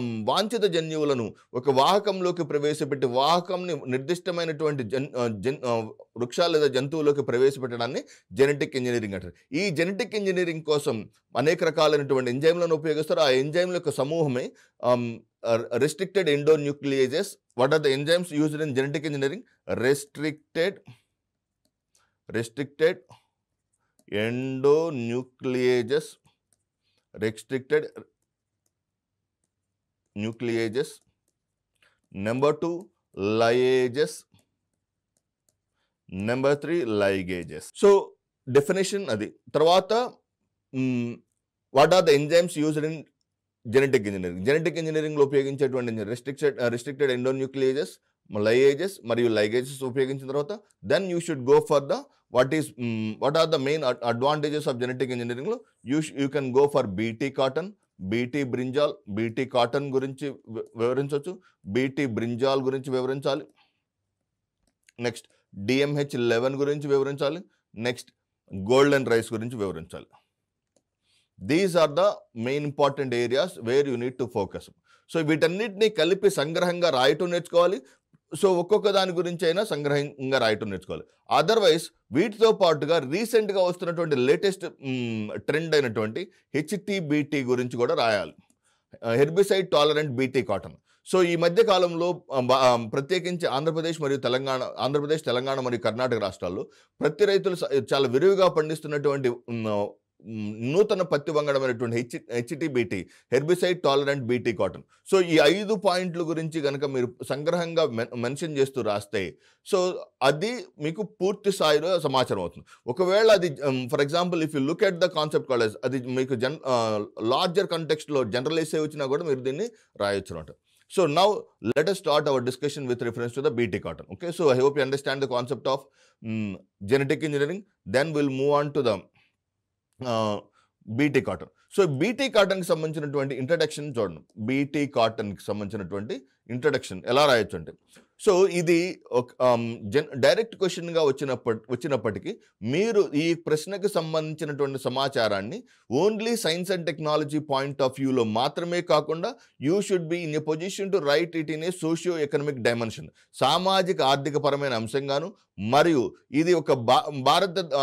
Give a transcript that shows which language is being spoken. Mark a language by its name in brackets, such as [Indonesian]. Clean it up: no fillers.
[Telugu] వాంఛిత జన్యువులను ఒక వాహకంలోకి ప్రవేశపెట్టి వాహకంని నిర్దిష్టమైనటువంటి వృక్షాలు లేదా జంతువులోకి ప్రవేశపెట్టడాన్ని జెనెటిక్ ఇంజినీరింగ్ అంటారు. ఈ జెనెటిక్ ఇంజినీరింగ్ కోసం అనేక రకాలైనటువంటి ఎంజైమ్లను ఉపయోగిస్తారు. ఆ ఎంజైమ్ల యొక్క సమూహమే restricted endonucleases. [English] What are the enzymes used in genetic engineering? Restricted endonucleases, restricted nucleases. Number 2, liases. Number 3, ligases. So definition adi. Tarvata what are the enzymes used in [Telugu] genetic ఇంజనీరింగ్లో ఉపయోగించేటువంటి restricted endonucleases, లైయేజెస్ మరియు ligases ఉపయోగించిన తర్వాత [English] Then you should go for the what are the main advantages of genetic ఇంజనీరింగ్లో you can go for BT cotton, BT brinjal. [Telugu] BT cotton గురించి వివరించవచ్చు, BT brinjal గురించి వివరించాలి, next DMH11 గురించి వివరించాలి, నెక్స్ట్ గోల్డెన్ రైస్ గురించి వివరించాలి. [English] These are the main important areas where you need to focus. [Telugu] So వీటన్నిటిని కలిపి సంగ్రహంగా రాయటం నేర్చుకోవాలి. సో ఒక్కొక్క దాని గురించి అయినా సంగ్రహంగా రాయటం నేర్చుకోవాలి. అదర్వైజ్ వీటితో పాటుగా రీసెంట్గా వస్తున్నటువంటి లేటెస్ట్ ట్రెండ్ అయినటువంటి HTBT గురించి కూడా రాయాలి, herbicide tolerant BT cotton. So ఈ మధ్య కాలంలో ప్రత్యేకించి ఆంధ్రప్రదేశ్, తెలంగాణ మరియు కర్ణాటక రాష్ట్రాల్లో ప్రతి రైతులు చాలా విరివిగా పండిస్తున్నటువంటి నూతన పత్తి వంగడమైనటువంటి HTBT, herbicide tolerant BT cotton. So ఈ 5 పాయింట్ల గురించి కనుక మీరు సంగ్రహంగా మెన్షన్ చేస్తూ రాస్తే సో అది మీకు పూర్తి స్థాయిలో సమాచారం అవుతుంది. ఒకవేళ అది [English] for example if you look at the concept college, [Telugu] అది మీకు లార్జర్ కంటెక్స్ట్లో జనరలైజ్ అయి వచ్చినా కూడా మీరు దీన్ని రాయొచ్చు అనమాట. [English] So now let us start our discussion with reference to the BT cotton. Okay, so I hope you understand the concept of genetic engineering. Then we'll move on to the BT cotton. [Telugu] So BT కాటన్కి సంబంధించినటువంటి introduction చూడండి. BT కాటన్కి సంబంధించినటువంటి introduction ఎలా రాయొచ్చు అంటే, so ఇది direct క్వశ్చన్గా వచ్చినప్పటికీ మీరు ఈ ప్రశ్నకు సంబంధించినటువంటి సమాచారాన్ని only science and technology point of వ్యూలో మాత్రమే కాకుండా [English] you should be in a position to write it in a socio economic dimension, [Telugu] సామాజిక ఆర్థిక పరమైన అంశంగాను, మరియు ఇది ఒక భారత